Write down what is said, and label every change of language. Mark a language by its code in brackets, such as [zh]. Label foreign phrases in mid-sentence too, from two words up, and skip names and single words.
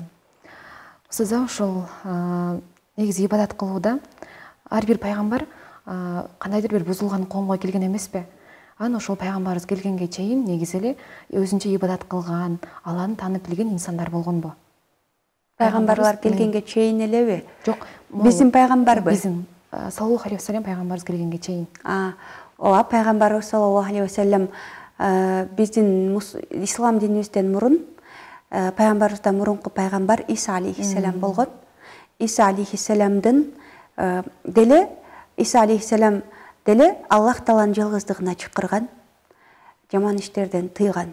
[ky] Сиз ошол негизи ибадат кылууда ар бир пайгамбар кандайдыр бир бузулган коомго келген эмеспи? Анан ошол пайгамбарыбыз келгенге чейин негизи эле өзүнчө ибадат кылган, Алланы таанып билген инсандар болгонбу? Пайгамбарлар келгенге чейин элеби? Жок, биздин пайгамбарбы? Биздин [ar] صلى الله عليه وسلم [ky] пайгамбарыбыз келгенге чейин. Ооба, пайгамбарыбыз [ar] صلى الله عليه وسلم [ky] биздин ислам динибизден мурун пайгамбарыбыздан мурунку пайгамбар Иса алейхиссалам болгон. Иса алейхиссаламдын деле Аллах Тааланын жалгыздыгына чакырган, жаман иштерден тыйган.